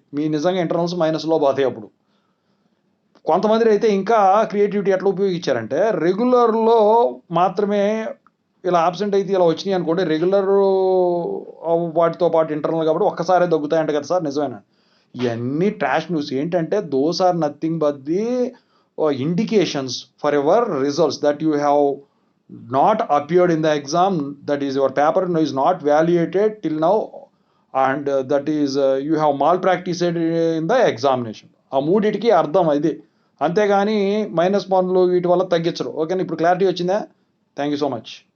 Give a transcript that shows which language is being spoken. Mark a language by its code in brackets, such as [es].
[te] మీ నిజంగా ఇంటర్నల్స్ మైనస్లో పోతాయి. అప్పుడు కొంతమంది అయితే ఇంకా క్రియేటివిటీ ఎట్లా ఉపయోగించారంటే, రెగ్యులర్లో మాత్రమే ఇలా ఆబ్సెంట్ అయితే ఇలా వచ్చినాయి అనుకోండి, రెగ్యులర్ వాటితో పాటు ఇంటర్నల్ కాబట్టి ఒక్కసారే తగ్గుతాయంట కదా సార్, నిజమేనా? ఇవన్నీ ట్రాష్ న్యూస్. [en] ఏంటంటే those are nothing but the indications for your results that you have not appeared in the exam, that is your paper is not validated till now, and that is you have malpracticed in the examination. [te] ఆ మూడిటికి అర్థం ఇది. అంతేగాని -1లు వీటి వల్ల తగ్గించరు. ఓకేనా? ఇప్పుడు clarity వచ్చిందా? [en] Thank you so much.